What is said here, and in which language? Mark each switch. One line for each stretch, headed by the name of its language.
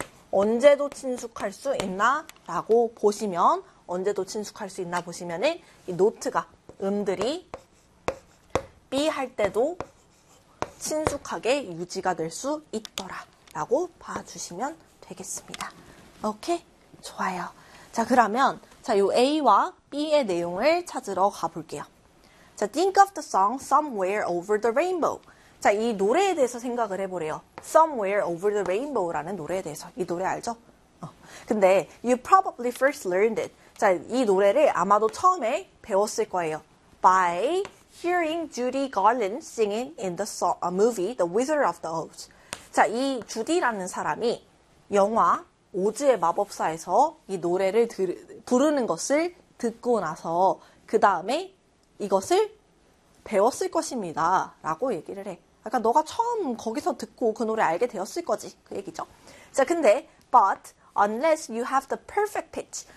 Korean: 언제도 친숙할 수 있나? 라고 보시면, 언제도 친숙할 수 있나 보시면은, 이 노트가, 음들이 B 할 때도 친숙하게 유지가 될수 있더라라고 봐주시면 되겠습니다. 오케이, 좋아요. 자, 그러면 자, 요 A와 B의 내용을 찾으러 가볼게요.
English: 자, think of the song Somewhere Over the Rainbow.
Korean: 자, 이 노래에 대해서 생각을 해보래요. Somewhere Over the Rainbow라는 노래에 대해서. 이 노래 알죠? 근데
English: you probably first learned it.
Korean: 자, 이 노래를 아마도 처음에 배웠을 거예요.
English: By Hearing Judy Garland singing in the song, a movie, The Wizard of the Oz.
Korean: 자, 이 주디라는 사람이 영화 오즈의 마법사에서 이 노래를 부르는 것을 듣고 나서 그 다음에 이것을 배웠을 것입니다. 라고 얘기를 해. 아까 그러니까 너가 처음 거기서 듣고 그 노래 알게 되었을 거지. 그 얘기죠. 자, 근데
English: but unless you have the perfect pitch.